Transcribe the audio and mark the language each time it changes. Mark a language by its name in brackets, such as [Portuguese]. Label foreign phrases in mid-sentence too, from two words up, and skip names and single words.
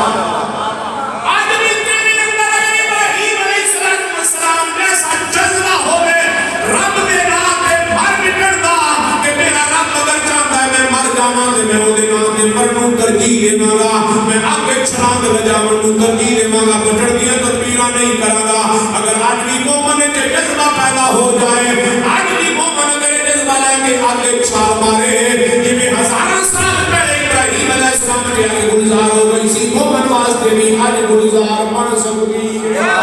[Punjabi] ترجیح دے گا میں آگے چھلانگ لجاون نوں ترجیح دے گا بچڑ دیاں تدبیراں نہیں کراں گا اگر آج بھی مومن تے جذبہ پیدا ہو جائے آج بھی مومن تے جذبہ لے کے آگے چھال مارے جویں ہزاراں سال پہلے ابراہیم علیہ السلام کے آگے گلزار ہو گئی سی مومن واسطے بھی آج گلزار بن سکتی ہے